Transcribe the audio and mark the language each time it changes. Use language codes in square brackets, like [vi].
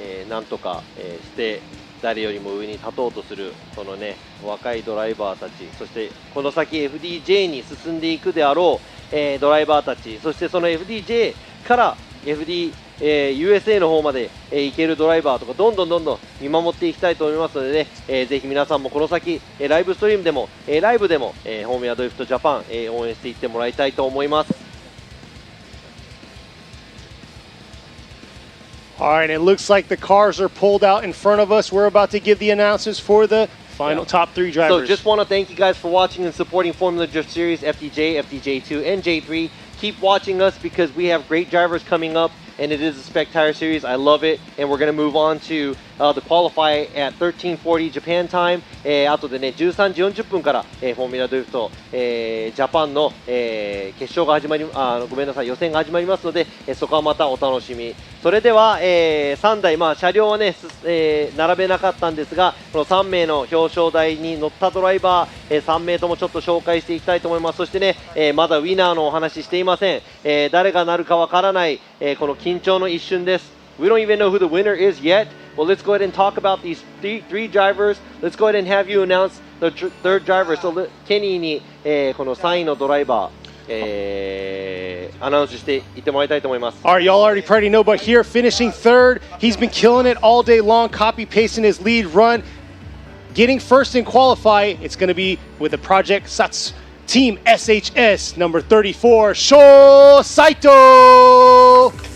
[ja] なんとか、して誰よりも上に立とうとするそのね若いドライバーたち、そしてこの先 FDJ に進んでいくであろう、ドライバーたち、そしてその FDJ から USA の方まで、行けるドライバーとかどんどん見守っていきたいと思いますのでね、ぜひ皆さんもこの先、ライブストリームでも、ライブでも、フォーミュラドリフトジャパン、応援していってもらいたいと思います。 [en] All right, it looks like the cars are pulled out in front of us. We're about to give the announcers for the final top 3 drivers. So just want to thank you guys for watching and supporting Formula Drift Series, FDJ, FDJ2, and J3. Keep watching us because we have great drivers coming up, and it is a spectacular series. I love it, and we're going to move on to the qualify at 13:40 Japan time. [ja] 後でね13時40分から、フォーミュラドリフト、ジャパンの、決勝が始まりごめんなさい予選が始まりますので、そこはまたお楽しみ。それでは、3台、車両はね、並べなかったんですがこの3名の表彰台に乗ったドライバー、3名ともちょっと紹介していきたいと思います。そしてね、まだウィナーのお話していません。誰がなるかわからない、この緊張の一瞬です。 [en] We don't even know who the winner is yet. Well, let's go ahead and talk about these three drivers. Let's go ahead and have you announce the third driver. [ja] So, ケニーに、この3位のドライバー、アナウンスしていってもらいたいと思います。 [en] All right, y'all already pretty know, but here finishing third, he's been killing it all day long, copy pasting his lead run, getting first in qualify. It's going to be with the Project Sats Team SHS number 34, Sho Saito.